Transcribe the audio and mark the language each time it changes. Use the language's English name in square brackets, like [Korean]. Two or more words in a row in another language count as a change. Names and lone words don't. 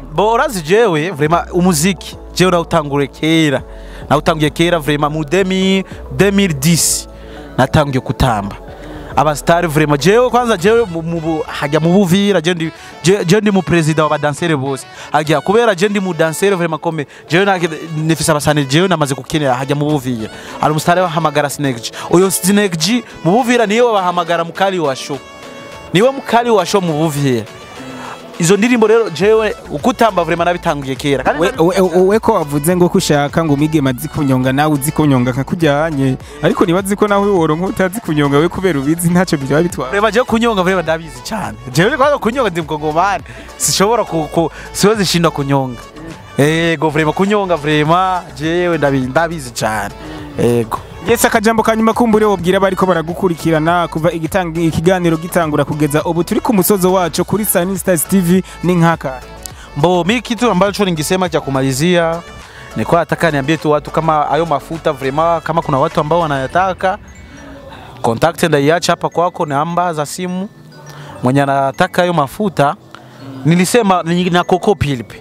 [Rundi] Urazi jewe vraiment umuziki jewe nautanguye kera vraiment mu 2010 natangiye kutamba. Abastari vraiment jewe kwanza jewe hajya mu Buvira je ndi mu president wa badansere bose hajya kubera je ndi mu dansere vraiment comme jewe nifisa abasani jewe namaze kukenera hajya mu Buvira ari umustari wahamagara Snake uyo Snake mu Buvira niwe bahamagara mukali wa show mu Buvira izo ndirimbo rero jewe ukutamba vraiment nabitanguye kera we ko wavuze ngo kushaka ngo umigema zikunyonga nawe uzikunyonga nkakujyanye ariko nibazi ko nawe woronka utazi kunyonga we kubera ubizi ntacyo byaba bitwara vraiment je kunyonga vraiment ndabizi cyane jewe kwa kunyonga ndi mkongomani sishobora [Swahili] siwezi shinda [Rundi] kunyonga ego vraiment kunyonga vraiment jewe ndabizi cyane ego Yes, akajambo kanyuma kumbure wobwira bariko baragukurikirana kuva ikiganiro gitangura kugeza ubu turi ku musozo wacu kuri Sunny Stars TV ni nkaka. [Swahili] Mimi kitu ambacho ningesema cha kumalizia ni kwa nataka niambie tu watu kama ayo mafuta vraiment kama kuna watu ambao wanayataka contact ndaiacha hapa kwako namba za simu. Mwenye anataka ayo mafuta nilisema na Coco Pilipi.